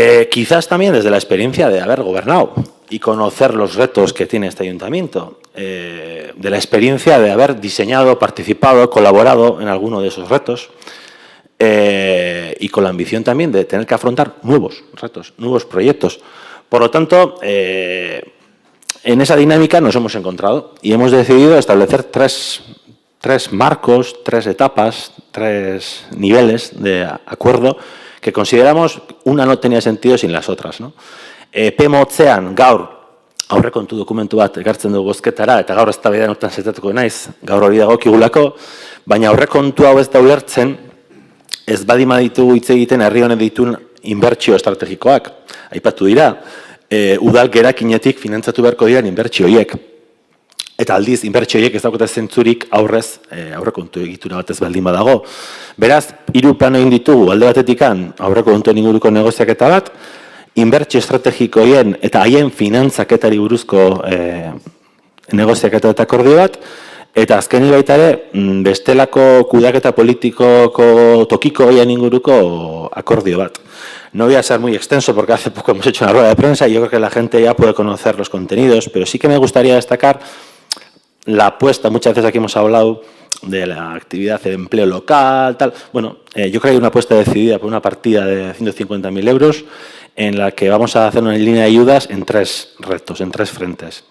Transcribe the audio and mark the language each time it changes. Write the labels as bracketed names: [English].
[Spanish] Quizás también desde la experiencia de haber gobernado y conocer los retos que tiene este ayuntamiento, de la experiencia de haber diseñado, participado, colaborado en alguno de esos retos y con la ambición también de tener que afrontar nuevos retos, nuevos proyectos. Por lo tanto, en esa dinámica nos hemos encontrado y hemos decidido establecer tres marcos, 3 etapas, 3 niveles de acuerdo que consideramos una no tenía sentido sin las otras, ¿no? [Basque] Motzean gaur aurrekontu dokumentu bat ekartzen dugu bozketara eta gaur eztabaidan hortan zetatuko naiz, gaur hori dagokigulako, baina aurrekontu hau ez da ulertzen ez baldin baditugu hitz egiten herri honek dituen inbertsio estrategikoak. Aipatu dira, udal gerakinetik finantzatu beharko diren inbertsio horiek. Eta aldiz, inbertsio horiek ez daukate zentzurik aurrekontu egitura batez baldin badago. Beraz, 3 plano egin ditugu, alde batetikan aurrekontuen inguruko negoziaketa bat, inbertsio estrategikoien eta haien finantzaketari buruzko negoziaketa eta akordio bat, eta azkenik baita ere, bestelako kudeaketa politikoko tokiko goien inguruko akordio bat. [Spanish] No voy a ser muy extenso porque hace poco hemos hecho una rueda de prensa y yo creo que la gente ya puede conocer los contenidos, pero sí que me gustaría destacar la apuesta. Muchas veces aquí hemos hablado de la actividad de empleo local, tal. Bueno, yo creo que hay una apuesta decidida por una partida de 150.000 euros en la que vamos a hacer una línea de ayudas en 3 retos, en 3 frentes.